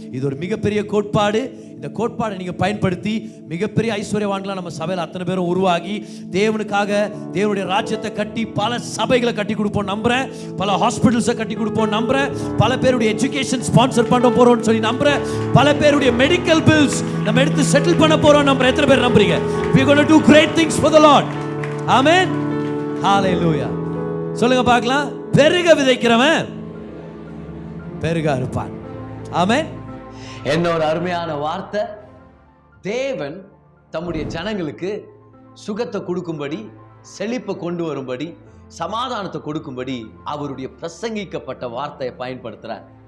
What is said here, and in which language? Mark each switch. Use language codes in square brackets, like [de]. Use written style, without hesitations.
[ta] இது ஒரு மிகப்பெரிய கோட்பாடு. இந்த கோட்பாடை நீங்க பயன்படுத்தி மிகப்பெரிய ஐஸ்வர்யவான்களா நம்ம சபையில் அத்தனை பேரும் உருவாகி தேவனுக்காக தேவனுடைய ராஜ்யத்தை கட்டி பல சபைகளை கட்டி கொடுப்போம் நம்புறேன், பல ஹாஸ்பிட்டல்ஸை கட்டி கொடுப்போம் நம்புறேன், பல பேருடைய எஜுகேஷன் ஸ்பான்சர் பண்ண போறோம்னு சொல்லி நம்புறேன், பல பேருடைய மெடிக்கல் பில்ஸ் நம்ம எடுத்து செட்டில் பண்ண போறோம் நம்புறேன். எத்தனை பேர் நம்புறீங்க? [en] We are going to do great things for the Lord. Amen. Hallelujah. [ta] சொல்லுங்க பார்க்கலாம், பெருக விதைக்கிறவன் பெருக அறுப்பான். ஆமென். என்ன ஒரு அருமையான வார்த்தை. தேவன் தம்முடைய ஜனங்களுக்கு சுகத்தை கொடுக்கும்படி, செழிப்பை கொண்டு வரும்படி, சமாதானத்தை கொடுக்கும்படி அவருடைய பிரசங்கிக்கப்பட்ட வார்த்தையை பயன்படுத்துறார்.